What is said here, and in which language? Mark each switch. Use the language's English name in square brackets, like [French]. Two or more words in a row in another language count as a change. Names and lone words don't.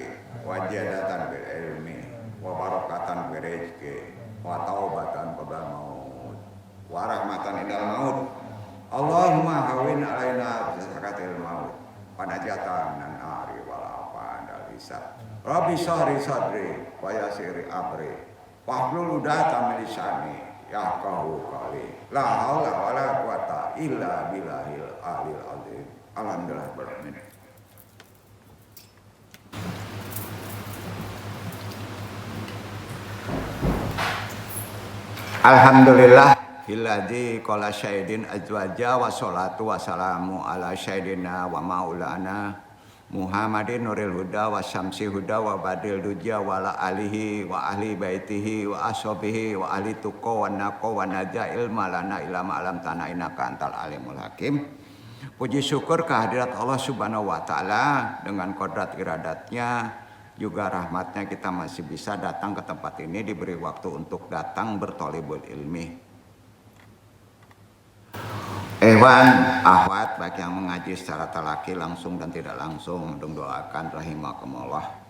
[Arabic] وزيادةً بالعلم وبركةً بالرزق وتوبةً قبل الموت ورحمةً عند الموت. اللهم هوّن علينا بسكرات الموت ونجاةً من النار والعفو عند الحساب. ربّ اشرح صدري ويسّر أمري واحلل عقدةً من لساني يفقهوا قولي. لا حول ولا قوة إلا بالله العلي العظيم. الحمد لله رب العالمين. الحمد لله الذي خلق الأزواج والصلاة والسلام على سيدنا ومولانا محمدٍ نور الهدى وشمس الهدى وبدر الدجى وعلى آله وأهل بيته وأصحابه وأهل التقى والنقى والنجا علّمنا ما لم نعلم إنك أنت العليم الحكيم. [Indonesian] Puji syukur kehadirat Allah [Arabic] سبحانه وتعالى [Indonesian] dengan kodrat iradatnya juga rahmatnya kita masih bisa datang ke tempat ini, diberi waktu untuk datang bertolibul ilmi. Ehwan, ahwat, baik yang mengaji secara talaki langsung dan tidak langsung, doakan rahimakumullah.